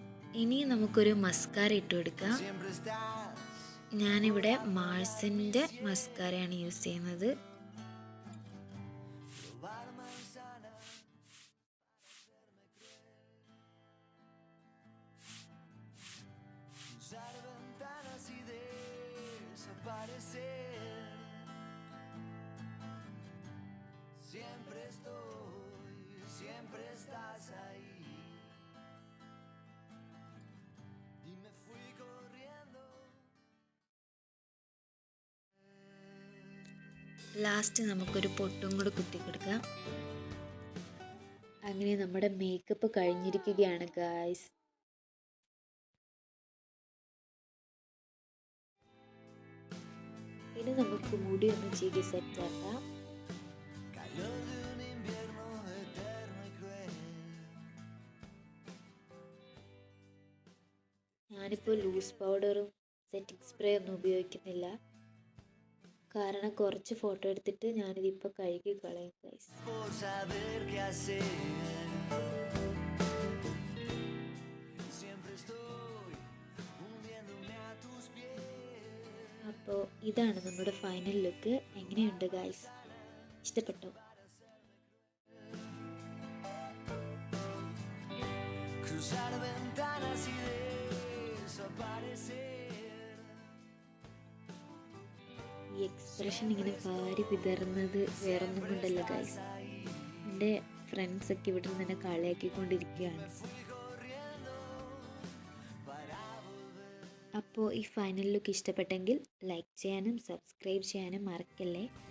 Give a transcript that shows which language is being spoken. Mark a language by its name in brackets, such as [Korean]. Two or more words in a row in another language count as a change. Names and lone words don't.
[Malayalam] ഇനി നമുക്കൊരു മസ്കാര ഇട്ട് കൊടുക്കാം. [Spanish] siempre estás. [Malayalam] ഞാനിവിടെ മാഴ്സിൻ്റെ മസ്കാരയാണ് യൂസ് ചെയ്യുന്നത്. [Spanish] Probar manzana, cruzar ventanas y desaparecer. Siempre estoy, siempre estás ahí. Y me fui corriendo. [Malayalam] ലാസ്റ്റ് നമുക്കൊരു പൊട്ടും കൂടെ കുത്തി കൊടുക്കാം. അങ്ങനെ നമ്മുടെ മേക്കപ്പ് കഴിഞ്ഞിരിക്കുകയാണ് ഗായ്സ്. ഇനി നമുക്ക് മുടി ഒന്ന് ചീകി സെറ്റാക്കാം. [Spanish] Calor de un invierno eterno y cruel. [Malayalam] ഞാനിപ്പോൾ [English] loose powderum setting spray [Malayalam] ഒന്നും ഉപയോഗിക്കുന്നില്ല. കാരണം കുറച്ച് ഫോട്ടോ എടുത്തിട്ട് ഞാനിതിപ്പോൾ കഴുകി കളയും ഗൈസ്. [Spanish] Por saber qué hacer. Siempre estoy hundiéndome a tus pies. [Malayalam] അപ്പോൾ ഇതാണ് നമ്മുടെ [English] final look. [Malayalam] എങ്ങനെയുണ്ട് ഗൈസ്? ഇഷ്ടപ്പെട്ടോ? [Spanish] Cruzar ventanas y desaparecer. [Malayalam] ഈ എക്സ്പ്രഷൻ ഇങ്ങനെ വാരി വിതറുന്നത് വേറൊന്നും കൊണ്ടല്ല ഗൈസ്. എൻ്റെ ഫ്രണ്ട്സൊക്കെ ഇവിടെ നിന്ന് തന്നെ കളിയാക്കിക്കൊണ്ടിരിക്കുകയാണ്. അപ്പോൾ ഈ [English] final look [Malayalam] ഇഷ്ടപ്പെട്ടെങ്കിൽ ലൈക്ക് ചെയ്യാനും സബ്സ്ക്രൈബ് ചെയ്യാനും മറക്കല്ലേ.